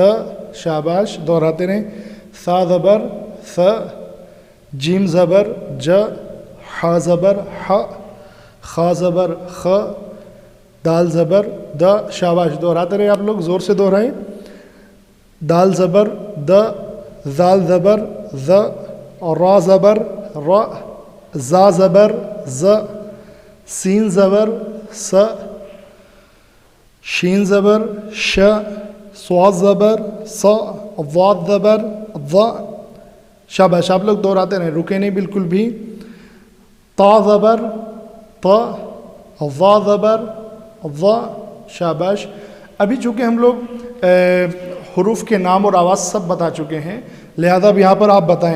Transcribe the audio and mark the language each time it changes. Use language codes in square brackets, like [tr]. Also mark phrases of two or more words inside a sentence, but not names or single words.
[ur] شاباش، دہراتے رہیں. ثا زبر ث. جیم زبر ج. ح زبر ح. خا زبر خ. دال زبر د. شاباش، دہراتے رہیں آپ لوگ، زور سے دہرائیں. دال زبر د. زال زبر ز. اور را زبر ر. زا زبر ز. سین زبر س. شین زبر ش. سواد زبر سا، واد زبر وا. شاباش، آپ لوگ دہراتے رہیں، رکے نہیں بالکل بھی. تا زبر تا، وا زبر وا. शाबाश। ابھی چونکہ ہم لوگ حروف کے نام اور آواز سب بتا چکے ہیں، لہٰذا اب یہاں پر آپ بتائیں.